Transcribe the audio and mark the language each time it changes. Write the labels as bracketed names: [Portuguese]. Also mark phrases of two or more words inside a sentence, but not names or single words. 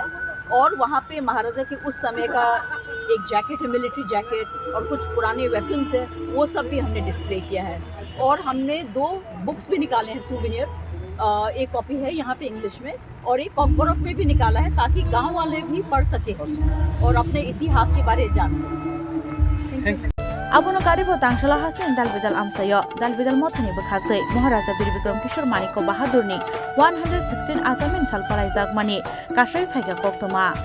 [Hindi] और वहाँ पे महाराजा के उस समय का एक जैकेट है, [English] military jacket, [Hindi] और कुछ पुराने वेपन्स है, वो सब भी हमने डिस्प्ले किया है। और हमने 2 बुक्स भी निकाले हैं सूवेनियर, एक कॉपी है यहाँ पे इंग्लिश में और एक कॉकबोरोक में भी निकाला है, ताकि गांव वाले भी पढ़ सके और अपने इतिहास के बारे में जान सके। [Kok Borok] Abono karibo tangshla hasni dalbidal amsayo dalbidal mothani bakhaktei Maharaja Bir Bikram Kishore Maniko Bahadur ni 116 asamin salpalai jagmani kasai phaiga koktoma